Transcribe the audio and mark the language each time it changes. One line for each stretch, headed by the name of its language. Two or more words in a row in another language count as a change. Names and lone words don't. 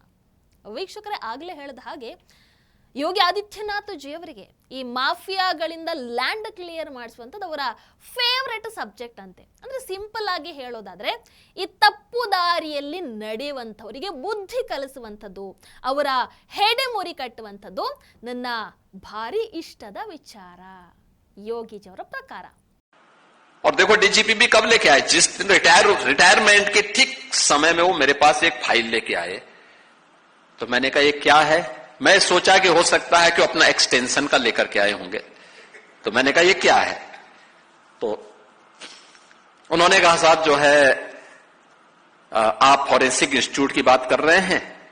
Kannada: ವೀಕ್ಷಕರೇ, ಆಗ್ಲೇ ಹೇಳಿದ ಹಾಗೆ ಯೋಗಿ ಆದಿತ್ಯನಾಥ್ ಜಿ ಅವರಿಗೆ ಈ ಮಾಫಿಯಾಗಳಿಂದ
English: land clear
Kannada: ಮಾಡಿಸುವಂಥದ್ದು ಅವರ
English: favourite subject
Kannada: ಅಂತೆ. ಅಂದ್ರೆ ಸಿಂಪಲ್ ಆಗಿ ಹೇಳೋದಾದ್ರೆ, ಈ ತಪ್ಪು ದಾರಿಯಲ್ಲಿ ನಡೆಯುವಂಥವರಿಗೆ ಬುದ್ಧಿ ಕಲಿಸುವಂಥದ್ದು, ಅವರ ಹೆಡೆಮುರಿ ಕಟ್ಟುವಂಥದ್ದು ನನ್ನ ಭಾರಿ ಇಷ್ಟದ ವಿಚಾರ ಯೋಗಿಜವರ ಪ್ರಕಾರ.
Hindi: और देखो, डीजीपी भी कब लेके आए? जिस दिन रिटायरमेंट के ठीक समय में वो मेरे पास एक फाइल लेके आए. तो मैंने कहा ये क्या है? मैं सोचा कि हो सकता है कि अपना एक्सटेंशन का लेकर के आए होंगे. तो मैंने कहा ये क्या है? तो उन्होंने कहा साहब जो है आप
English: forensic institute
Hindi: की बात कर रहे हैं.